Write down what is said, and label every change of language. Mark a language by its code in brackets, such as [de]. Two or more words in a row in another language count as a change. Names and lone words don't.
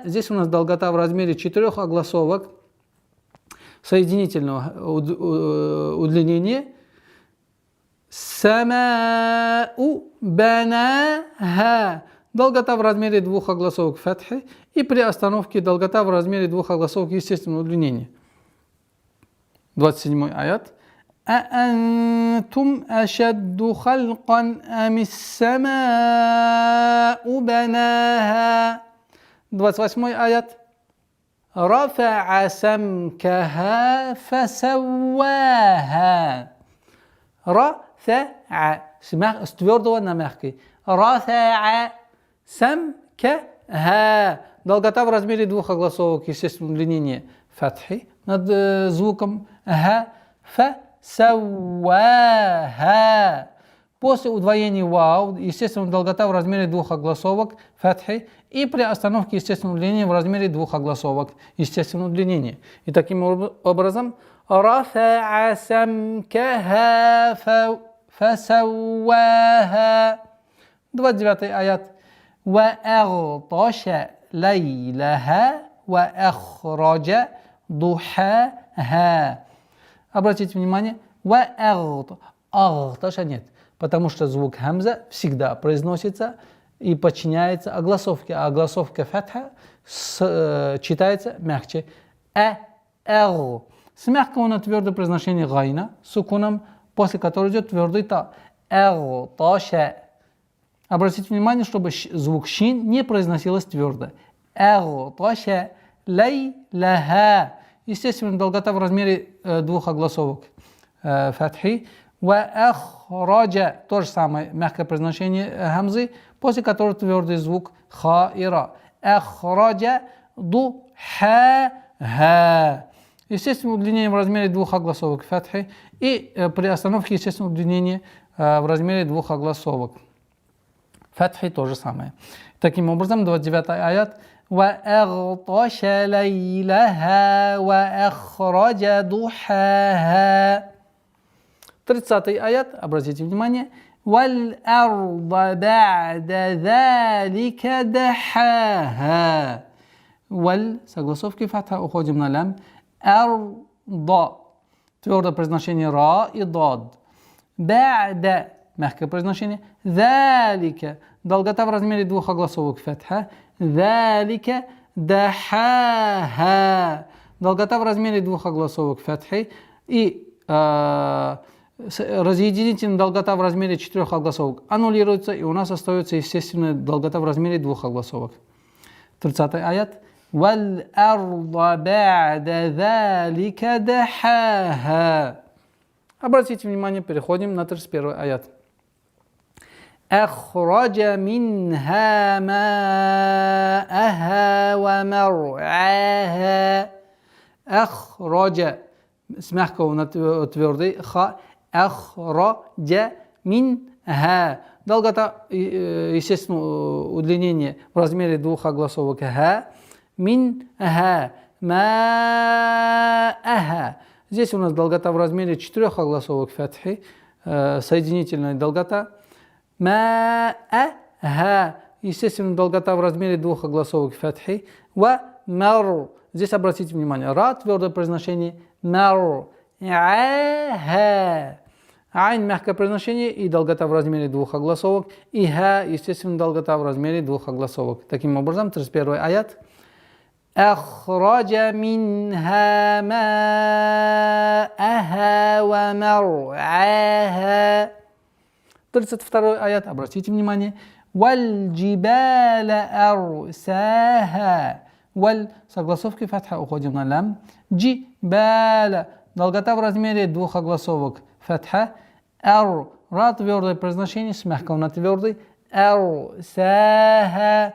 [ru] Здесь у нас долгота в размере 4 огласовок соединительного удлинения. [ar] السماء بناها. [ru] Долгота в размере 2 огласовок фатхи. И при остановке долгота в размере 2 огласовок естественного удлинения. 27 аят. [ar] أأنتم أشد خلقا أم السماء بناها. 28 аят. رفع سمكها فسواها. [ru] رفع с твердого на мягкий. [ar] رفع سمكها. [ru] Долгота в размере 2 огласовок естественного удлинения фатхи над звуком ха. [ar] Сауаха. [ru] После удвоения вау, естественно, долгота в размере 2 огласовок фатхи, и при остановке естественного удлинения в размере 2 огласовок естественного удлинения. И таким образом [ar] رفع سمكها فسواها. [ru] 29 аят. [ar] وأغطش ليلها وأخرج ضحاها. [ru] Обратите внимание, агташа нет, потому что звук хамза всегда произносится и подчиняется огласовке, а огласовка фатха читается мягче. С мягкого на твердое произношение гайна, сукуном, после которого идет твердый та. [ar] Агташа. [ru] Обратите внимание, чтобы звук шин не произносилось твердо. [ar] أغطش ليلها. [ru] Естественно, долгота в размере 2 огласовок фатхи. [ar] وأخرج. [ru] То же самое мягкое произношение хамзы, после которого твердый звук ха и ра. [ar] أخرج ضحاها. [ru] Естественно, удлинение в размере 2 огласовок фатхи. И при остановке, естественно, удлинение в размере 2 огласовок фатхи то же самое. Таким образом, 29 аят. [ar] وأغطش ليلها وأخرج ضحاها. [ru] 30 аят, обратите внимание. [ar] وَالْأَرْضَ بَعْدَ ذَلِكَ دَحَاهَا. [ru] Согласовки фатха, уходим на лям. Арда. Твердое произношение ра и дад. Ба'да. Мягкое произношение. ذَلِكَ. Долгота в размере 2 огласовок фатха. [ar] ذَلِكَ دَحَاهَا. [ru] Долгота в размере 2 огласовок фатхи. И разъединительная долгота в размере 4 огласовок аннулируется, и у нас остается естественная долгота в размере 2 огласовок. [ar] 30 аят. وَالْأَرْضَ بَعْدَ ذَلِكَ دَحَاهَا. [ru] Обратите внимание, переходим на 31 аят. [ar] أخرج منها ماءها ومرعاها. [ru] أخرج с мягкого на твердый ха. [ar] أخرج منها. [ru] Долгота, естественно, удлинение в размере 2 огласовок ха. [ar] Минха. Ма'аха. [ru] Здесь у нас долгота в размере 4 огласовок фатхи, соединительная долгота. [ar] Ма'аха. [ru] Естественно, долгота в размере 2 огласовок фатхи. [ar] ومر. [ru] Здесь обратите внимание, ра твердое произношение, мар, ха. Айн мягкое произношение и долгота в размере двух огласовок. И ха, естественно, долгота в размере двух огласовок. Таким образом, 31 аят. [ar] أخرج منها ماءها ومرعاها. [ru] 32 аят, обратите внимание. [ar] والجبال أرساها. [ru] Валь, согласовки фатха, уходим на лям. Джибаля, долгота в размере двух огласовок. Фатха. Ар, ра твердое произношение, с мягкого на твердый. [ar] Арсаха.